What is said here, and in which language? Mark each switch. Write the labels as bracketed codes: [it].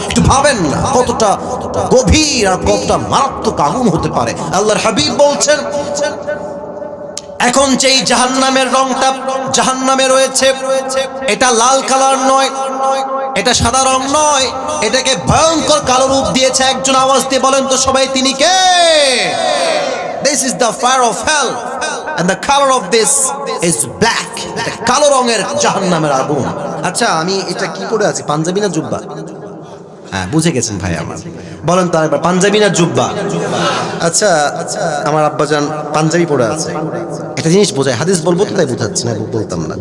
[bn] একটু ভাবেন না কতটা গভীর আর কতটা মারাত্মক আগুন হতে পারে। আল্লাহর হাবিব বলছেন, এখন যেই জাহান্নামের রংটা জাহান্নামে রয়েছে, এটা লাল কালার নয়, এটা সাদা রং নয়, এটাকে ভয়ঙ্কর কালো রূপ দিয়েছে একজন। আওয়াজ দিয়ে বলেন তো সবাই তিনি কে? [en] This is the fire of hell and the color of this is black. [bn] এটা কালো রঙের জাহান্নামের আগুন। আচ্ছা আমি এটা কি পরে আছি, পাঞ্জাবি না জুব্বা? হ্যাঁ বুঝে গেছেন ভাই আমার। বলেন তো আরেকবার, পাঞ্জাবি না জুব্বা? আচ্ছা আমার আব্বাজান পাঞ্জাবি পরে আছে, একটা জিনিস বোঝায়, হাদিস বলবো তো তাই বোঝাচ্ছি না, বলতাম না।